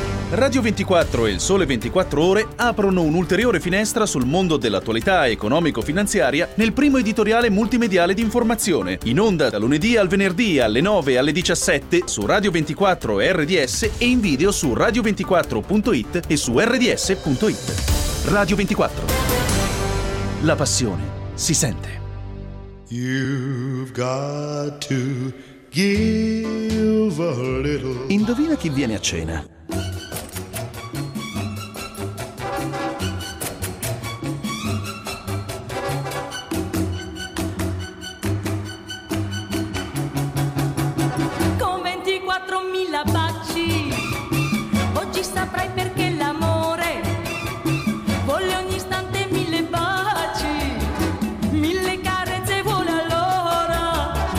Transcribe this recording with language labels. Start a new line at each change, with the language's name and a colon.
Italian: Radio 24 e il sole 24 ore aprono un'ulteriore finestra sul mondo dell'attualità economico-finanziaria nel primo editoriale multimediale di informazione, in onda da lunedì al venerdì alle 9 e alle 17 su Radio 24 RDS e in video su radio24.it e su rds.it. Radio 24. La passione si sente.
English: You've got to give a little.
Italian: Indovina chi viene a cena. Con 24.000 baci, oggi saprai perché l'amore vuole ogni istante 1.000 baci, 1.000 carezze vuole allora.